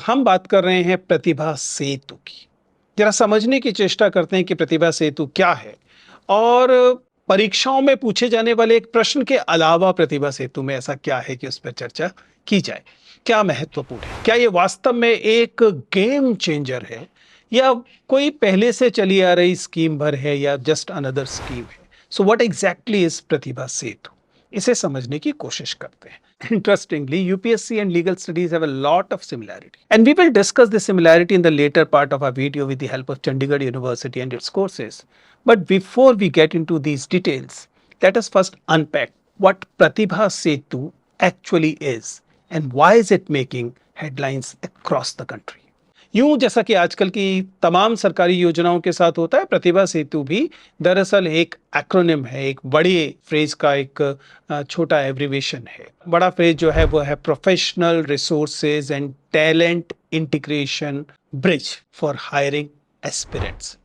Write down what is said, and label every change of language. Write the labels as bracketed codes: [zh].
[hi] हम बात कर रहे हैं प्रतिभा सेतु की। जरा समझने की चेष्टा करते हैं कि प्रतिभा सेतु क्या है और परीक्षाओं में पूछे जाने वाले एक प्रश्न के अलावा प्रतिभा सेतु में ऐसा क्या है कि उस पर चर्चा की जाए। क्या महत्वपूर्ण है? क्या ये वास्तव में एक गेम चेंजर है या कोई पहले से चली आ रही स्कीम भर है या [en] just another scheme [hi] है? [en] so what exactly is [hi] प्रतिभा सेतु? इसे समझने की कोशिश करते हैं। [en] Interestingly, UPSC and legal studies have a lot of similarity. And we will discuss the similarity in the later part of our video with the help of Chandigarh University and its courses. But before we get into these details, let us first unpack what Pratibha Setu actually is and why is it making headlines across the country. [hi] यूं जैसा कि आजकल की तमाम सरकारी योजनाओं के साथ होता है, प्रतिभा सेतु भी दरअसल एक एक्रोनिम है, एक बड़ी फ्रेज का एक छोटा एब्रीवेशन है। बड़ा फ्रेज जो है वो है professional resources and talent integration bridge for hiring aspirants.